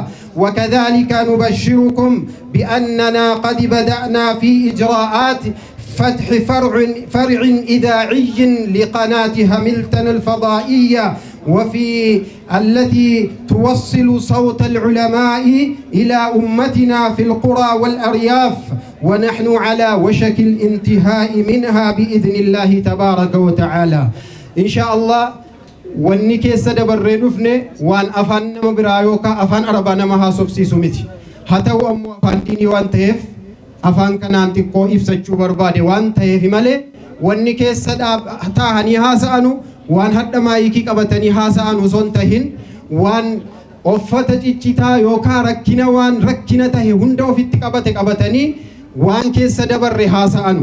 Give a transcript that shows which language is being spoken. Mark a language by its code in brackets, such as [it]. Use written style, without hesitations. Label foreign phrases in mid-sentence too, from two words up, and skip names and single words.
[ar] وكذلك نبشركم بأننا قد بدأنا في إجراءات فتح فرع إذاعي لقناة هاملتون الفضائية، وفي التي توصل صوت العلماء إلى أمتنا في القرى والأرياف، ونحن على وشك الانتهاء منها بإذن الله تبارك وتعالى إن شاء الله. [om] wanni keessa dabarree dhufne waan afaan nama biraa yookaan afaan arabaa nama haasofsiisu miti. Haa ta'u ammoo afaan diinii waan ta'eef afaan kanaan xiqqoo ibsachuu barbaade waan ta'eef malee wanni keessa taa'anii haasa'anu waan hadha maayikii qabatanii haasa'anu osoo hin tahin waan uffata ciccitaa yookaan rakkina waan rakkina tahe hunda ofitti qabatanii waan keessa dabarre haasa'anu.